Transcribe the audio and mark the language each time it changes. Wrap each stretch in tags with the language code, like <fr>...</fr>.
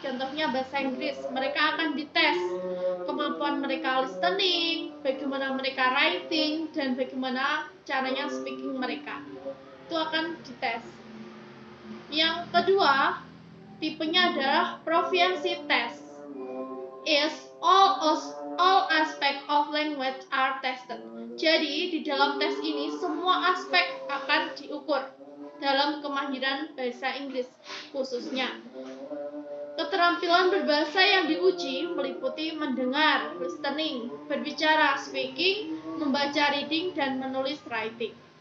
<id>Contohnya bahasa Inggris, mereka akan dites kemampuan mereka listening, bagaimana mereka writing, dan bagaimana caranya speaking mereka. Itu akan dites. Yang kedua, tipenya adalah proficiency test.</id> <en>All aspect of language are tested.</en> <id>Jadi, di dalam tes ini semua aspek akan diukur dalam kemahiran bahasa Inggris khususnya. Keterampilan berbahasa yang diuji meliputi mendengar, listening, berbicara, speaking, membaca, reading, dan menulis, writing.</id>